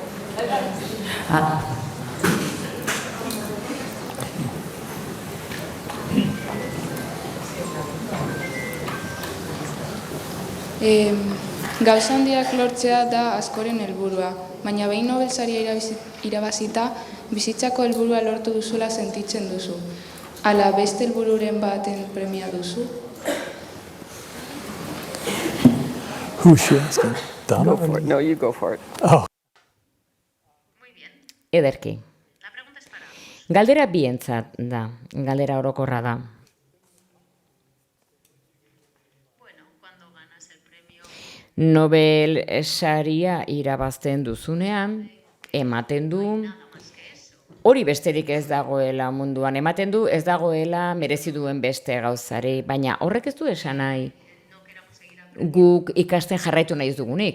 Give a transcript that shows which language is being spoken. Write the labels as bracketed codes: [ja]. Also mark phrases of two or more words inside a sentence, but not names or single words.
[eu] Gauza handiak lortzea da askoren helburua, baina behin Nobel saria irabazita, bizitzako helburua lortu duzula sentitzen duzu. Ala beste helbururen baten premia duzu? [en] Who's she asking? Donna? Go for it. No, you go for it. Oh, [eu] Ederki. Galdera bientzat da, galdera orokorra da. Nobel saria irabazten duzunean, ematen du, hori besterik ez dagoela munduan, ematen du ez dagoela merezi duen beste gauzari, baina horrek ez du esan nahi guk ikasten jarraitu nahi ez dugunik.